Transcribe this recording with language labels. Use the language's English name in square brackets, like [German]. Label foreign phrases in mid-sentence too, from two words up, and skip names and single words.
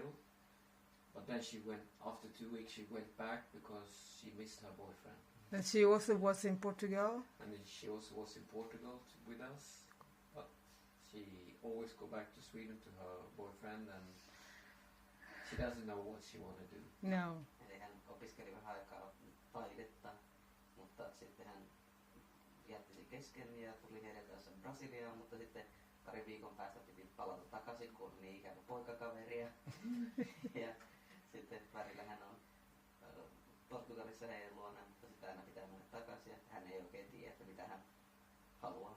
[English] But then she went, after 2 weeks, she went back because she missed her boyfriend. And she also was in Portugal? And then she also was in Portugal with us, but she always go back to Sweden to her boyfriend, and she doesn't know what she want to do. No. [Finnish] Eli hän opiskeli vähän aikaa taidetta, mutta sitten hän jätti sen kesken ja tuli heidän kanssa Brasiliaan, mutta sitten parin viikon päästä piti palata takaisin, kun oli niin ikävä poikakaveria. Ja sitten välillä hän on Portugalissa heidän luona, mutta sitä aina pitää mennä takaisin, että hän ei oikein tiedä, että mitä hän haluaisi.